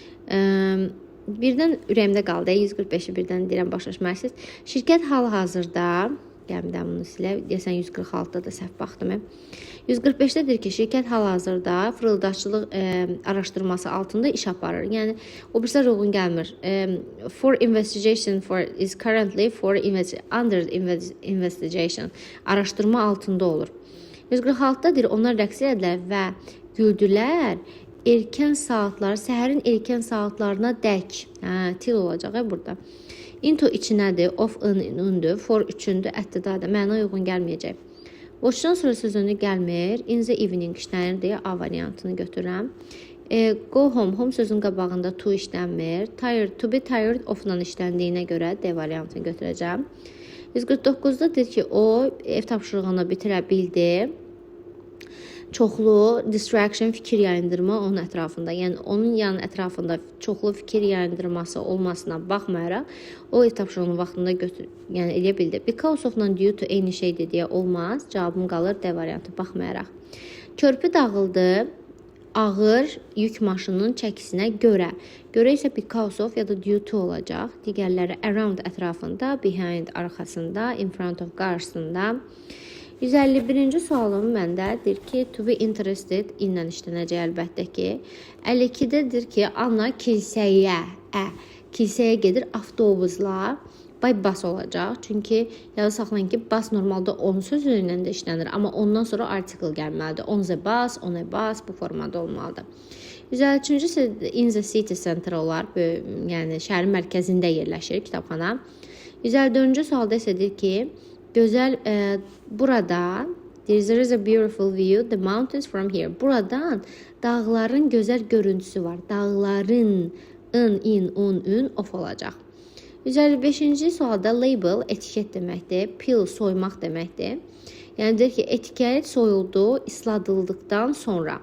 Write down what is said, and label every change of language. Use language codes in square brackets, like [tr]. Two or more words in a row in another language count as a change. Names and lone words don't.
[az] Birdən ürəyimdə qaldı. 145-i birdən deyirəm, başlaşmalısınız. Şirkət hal-hazırda, gəlmdən bunu silək, deyəsən 146-da da səhv baxdım. 145-də deyir ki, şirkət hal-hazırda fırıldaqçılıq araşdırması altında iş aparır. Yəni, o birisi uyğun gəlmir. [en] For investigation is currently under investigation. [az] Araşdırma altında olur. 146-da deyir, onlar rəqs edilər və güldülər. Erkən saatlar, səhərin erkən saatlarına dək. Til olacaq burada. Into içinədir, of ındür, for üçündür, əttidadır. Məna uyğun gəlməyəcək. Watchdan sonra sözünü gəlmir. [en] In the evening [az] işlənir deyə A variantını götürürəm. [en] Go home, [az] home sözün qabağında to işlənmir. Tired, [en] to be tired of- [az] la işləndiyinə görə D variantını götürəcəm. 149-da deyir ki, o ev tapşırığını bitirə bildi. Çoxlu distraction, fikir yayındırma onun ətrafında. Yəni, onun yanı ətrafında çoxlu fikir yayındırması olmasına baxmayaraq, o ev tapşırığını vaxtında yəni, eləyə bildi. [en] Because of- [az] la [en] due to [az] eyni şeydir deyə olmaz. Cavabım qalır D variantı baxmayaraq. Körpü dağıldı. Ağır yük maşınının çəkisinə görə. Görə isə [en] because of [az] ya da [en] due to [az] olacaq. Digərləri around ətrafında, behind arxasında, [en] in front of [az] qarşısında. 151-ci sualım məndə deyir ki, [en] to be interested [az] ilə işlənəcək əlbəttə ki. 52-də deyir ki, Anna kilsəyə gedir avtobusla. [en] By bus olacaq. [az] Çünki yada saxlayın ki, bus normalda on sözü ilə də işlənir. Amma ondan sonra article gəlməlidir. [en] On the bus, on a bus [az] bu formada olmalıdır. [en] 153-cü in the city center olar. [az] Yəni şəhərin mərkəzində yerləşir kitabxana. 154-cü sualda isə deyir ki, gözəl burada [en] there is a beautiful view the mountains from here. [az] Buradan dağların gözəl görüntüsü var. Dağların ün of olacaq. 155-ci sualda label etiket deməkdir. Peel soymaq deməkdir. Yəni deyir ki, etiket soyuldu, isladıldıqdan sonra.